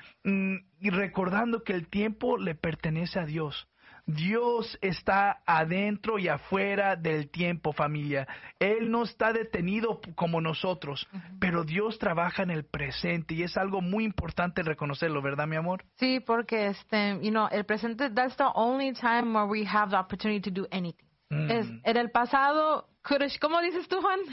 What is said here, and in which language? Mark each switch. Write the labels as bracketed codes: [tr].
[es] Y recordando que el tiempo le pertenece a Dios. Dios está adentro y afuera del tiempo, familia. Él no está detenido como nosotros, pero Dios trabaja en el presente y es algo muy importante reconocerlo, ¿verdad, mi amor? Sí, porque el presente, [en] that's the only time where we have the opportunity to do anything. [es] Es en el pasado, ¿cómo dices tú, Juan?